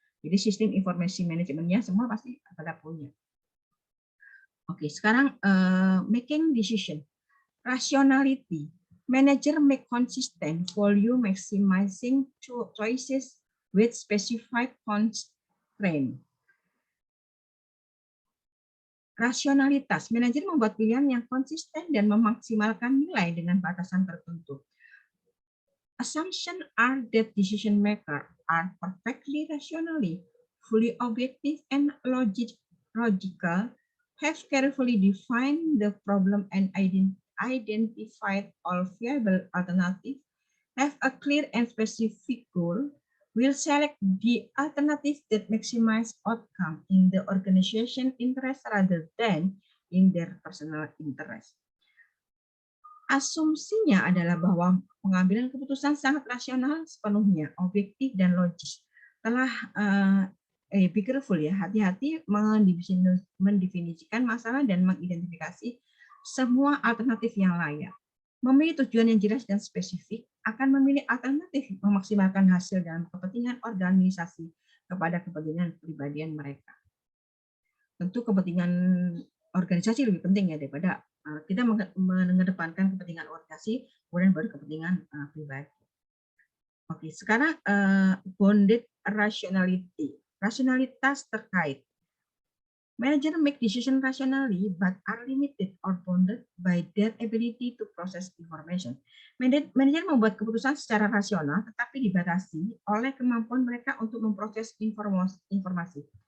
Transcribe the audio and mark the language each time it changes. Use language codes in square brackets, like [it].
[id] Jadi sistem informasi manajemennya semua pasti pada punya. Oke, sekarang [en] making decision, rationality. Manager make consistent volume maximizing choices with specified constraint. [id] Rasionalitas, manajer membuat pilihan yang konsisten dan memaksimalkan nilai dengan batasan tertentu. [en] Assumption are that decision maker are perfectly rationally, fully objective and logical, have carefully defined the problem and identified all viable alternatives, have a clear and specific goal, will select the alternative that maximize outcome in the organization interest rather than in their personal interest. [id] Asumsinya adalah bahwa pengambilan keputusan sangat rasional sepenuhnya, objektif dan logis. Telah [en] be careful [id] ya, hati-hati mendefinisikan masalah dan mengidentifikasi semua alternatif yang layak. Memilih tujuan yang jelas dan spesifik, akan memilih alternatif memaksimalkan hasil dalam kepentingan organisasi kepada kepentingan kepribadian mereka. Tentu kepentingan organisasi lebih penting ya daripada kita mengedepankan kepentingan organisasi, kemudian baru kepentingan pribadi. Oke, sekarang bounded rationality, rasionalitas terkait. [en] Manager make decision rationally but are limited or bounded by their ability to process information. [id] Manajer membuat keputusan secara rasional tetapi dibatasi oleh kemampuan mereka untuk memproses informasi.